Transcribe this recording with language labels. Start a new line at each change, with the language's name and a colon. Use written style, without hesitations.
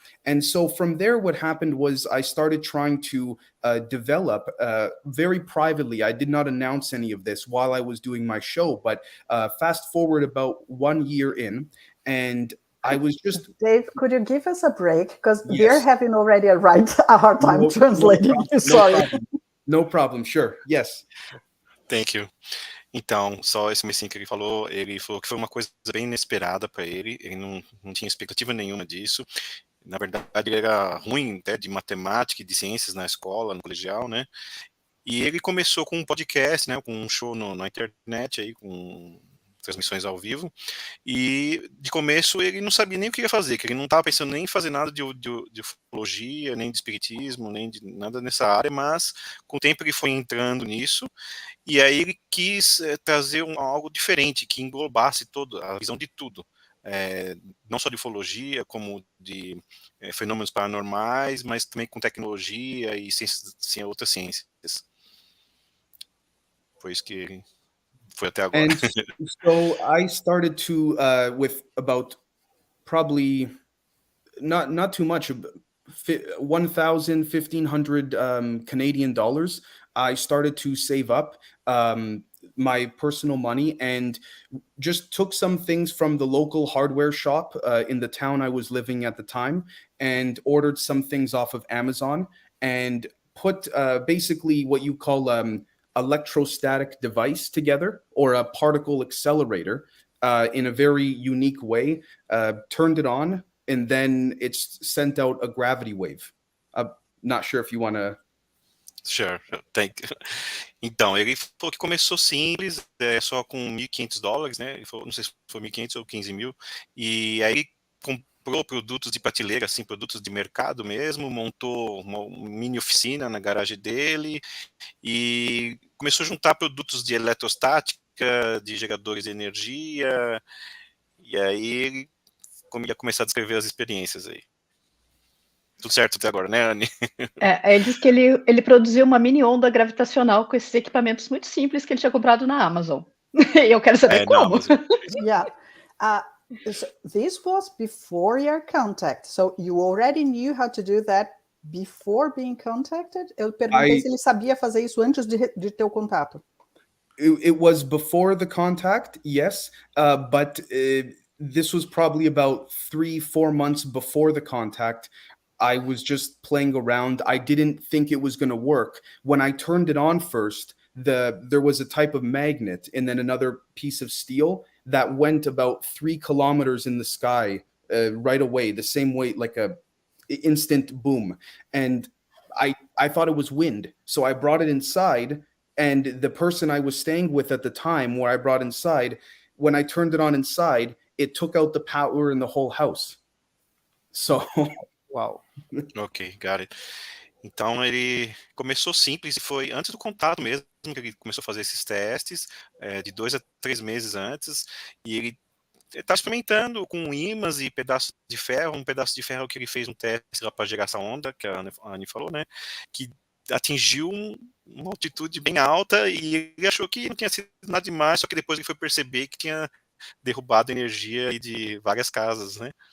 English: And so from there, what happened was I started trying to develop very privately. I did not announce any of this while I was doing my show, but fast forward about 1 year in, and I was just... Dave, could you give us a break? Because Yes. we're having already a hard time translating. Sorry. No problem, sure, yes. Thank you.
Portuguese: Então, só esse comecinho que ele falou que foi uma coisa bem inesperada para ele não tinha expectativa nenhuma disso. Na verdade, ele era ruim até de matemática e de ciências na escola, no colegial, né? E ele começou com um podcast, né? Com um show na internet, aí, com transmissões ao vivo. E de começo ele não sabia nem o que ia fazer, que ele não estava pensando nem em fazer nada de ufologia, nem de espiritismo, nem de nada nessa área, mas com o tempo ele foi entrando nisso. E aí ele quis trazer algo diferente, que englobasse a visão de tudo. Não só de ufologia, como de fenômenos paranormais, mas também com tecnologia e outras ciências. Foi isso que ele foi até agora.
English: And so I started to, with about probably not too much, 1,000, 1,500 Canadian dollars. I started to save up my personal money and just took some things from the local hardware shop in the town I was living at the time and ordered some things off of Amazon and put basically what you call electrostatic device together, or a particle accelerator, in a very unique way, turned it on, and then it's sent out a gravity wave. I'm not sure if you want to... Sure, thank you.
Portuguese: Então, ele falou que começou simples, só com $1.500, né? Ele falou, não sei se foi 1.500 ou 15 mil, e aí ele comprou produtos de prateleira, assim, produtos de mercado mesmo, montou uma mini oficina na garagem dele e começou a juntar produtos de eletrostática, de geradores de energia, e aí ele ia começar a descrever as experiências aí. Tudo certo até agora, né, Anne? Ele disse que ele produziu uma mini onda gravitacional com esses equipamentos muito simples que ele tinha comprado na Amazon. E eu quero saber como.
English: Yeah. So this was before your contact. So you already knew how to do that before being contacted?
Portuguese: Eu perguntei se ele sabia fazer isso antes de ter o contato.
English: It was before the contact, yes, but this was probably about 3-4 months before the contact. I was just playing around. I didn't think it was going to work. When I turned it on first, there was a type of magnet and then another piece of steel that went about 3 kilometers in the sky right away, the same way, like a instant boom. And I thought it was wind, so I brought it inside. And the person I was staying with at the time, where I brought inside, when I turned it on inside, it took out the power in the whole house. So,
Portuguese: Uau.
English: Ok, got it.
Portuguese: Então ele começou simples e foi antes do contato mesmo que ele começou a fazer esses testes, de 2 a 3 meses antes, e ele está experimentando com ímãs e pedaços de ferro, um pedaço de ferro que ele fez um teste lá para gerar essa onda, que a Anne falou, né, que atingiu uma altitude bem alta e ele achou que não tinha sido nada demais, só que depois ele foi perceber que tinha derrubado energia aí de várias casas, né.